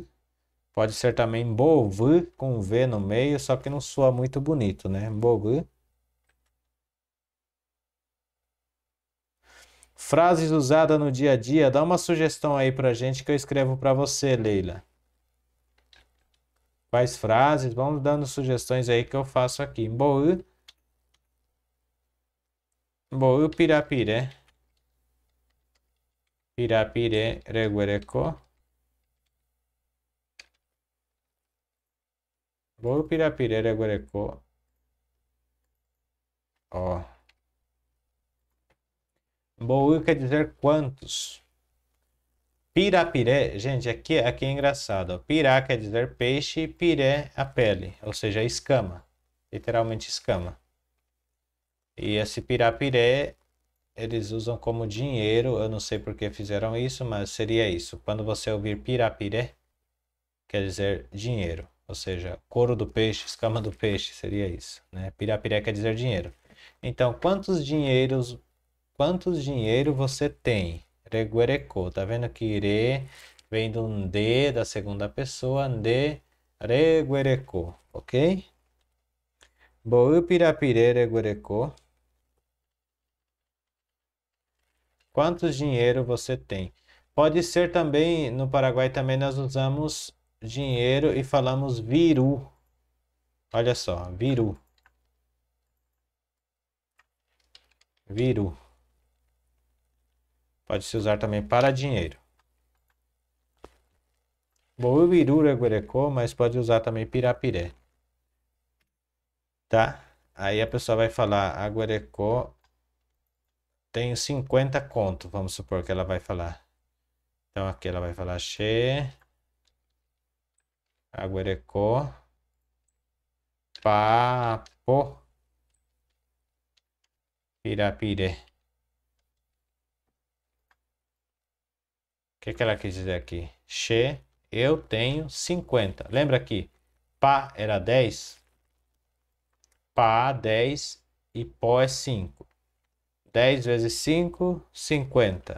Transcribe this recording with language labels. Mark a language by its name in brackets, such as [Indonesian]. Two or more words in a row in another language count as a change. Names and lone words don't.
[Portuguese] Pode ser também mbouvu, com V no meio, só que não soa muito bonito, né? Mbouvu. Frases usadas no dia a dia. Dá uma sugestão aí pra gente que eu escrevo pra você, Leila. Quais frases? Vamos dando sugestões aí que eu faço aqui. [Guarani] Mbou, mbou pirapiré. Pirapiré, reguerecó. Mbou pirapiré, reguerecó. [Portuguese] Ó. Mbou quer dizer quantos. Pirapiré, gente, aqui é engraçado. Ó. Pirá quer dizer peixe e piré a pele, ou seja, escama. Literalmente escama. E esse pirapiré eles usam como dinheiro. Eu não sei por que fizeram isso, mas seria isso. Quando você ouvir pirapiré, quer dizer dinheiro. Ou seja, couro do peixe, escama do peixe, seria isso. Né? Pirapiré quer dizer dinheiro. Então, quanto dinheiro você tem? [Guarani] Reguerecô. [Portuguese] Tá vendo que ire vem de um de da segunda pessoa, de reguerecô, ok? [Guarani] Bou pirapiré reguerecô. [Portuguese] Quantos dinheiro você tem? Pode ser também, no Paraguai também nós usamos dinheiro e falamos viru. Olha só, viru. Viru. Pode se usar também para dinheiro. [Guarani] Bou viru reguerecô, [Portuguese] mas pode usar também pirapiré. Tá? Aí a pessoa vai falar, aguarecô, tenho 50 conto, vamos supor que ela vai falar. Então aqui ela vai falar, [Guarani] che, aguarecô, papo, pirapiré. [Portuguese] O que ela quis dizer aqui? Che, eu tenho 50. Lembra aqui, pá era 10? Pá, 10 e pó é 5. 10 vezes 5, 50.